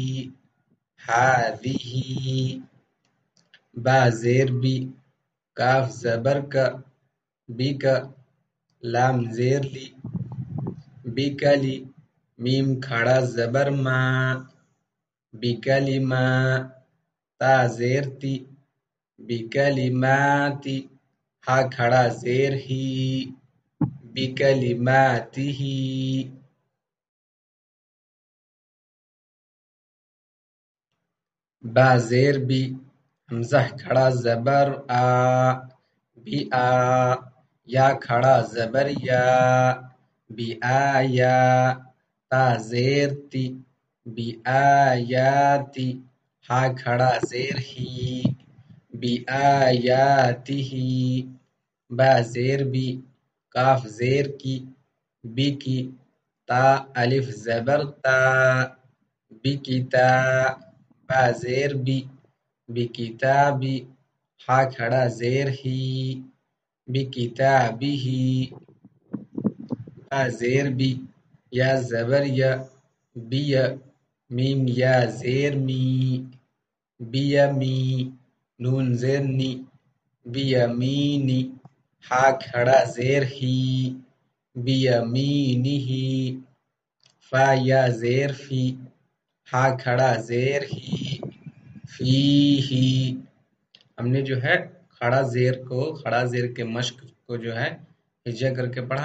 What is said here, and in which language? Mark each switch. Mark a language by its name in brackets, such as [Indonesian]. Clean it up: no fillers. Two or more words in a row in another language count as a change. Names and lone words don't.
[Urdu] ہاذی، با زیر بی، کاف زبر کا، بی کا، لام زیر لی، بکلی، میم کھڑا زبر ما، بکلمہ، تا زیر تی، بکلماتی، ہا کھڑا زیر ہی، بکلماتہ، با زیر بی، حمزہ کھڑا زبر آ، بی آ، یا کھڑا زبر یا، بی آیا، تا زیر تی، بی آیاتی، ہا کھڑا زیر ہی، بی آیاتہ، با زیر بی، کاف زیر کی، بی کی، تا الف زبر تا، بکتا، با زیر بی، بکتابی، ہا کھڑا زیر ہی، بکتابہ، با زیر بی، یا زبر یا، بی، میم یا زیر می، بیمی، نون زیر نی، بیمینی، ہا کھڑا زیر ہی، بیمینہ، فا یا زیر فی، ہا کھڑا زیر ہی، فیہی۔ ہم نے جو ہے کھڑا زیر کے مشق کو جو ہے ہجا کر کے پڑھا۔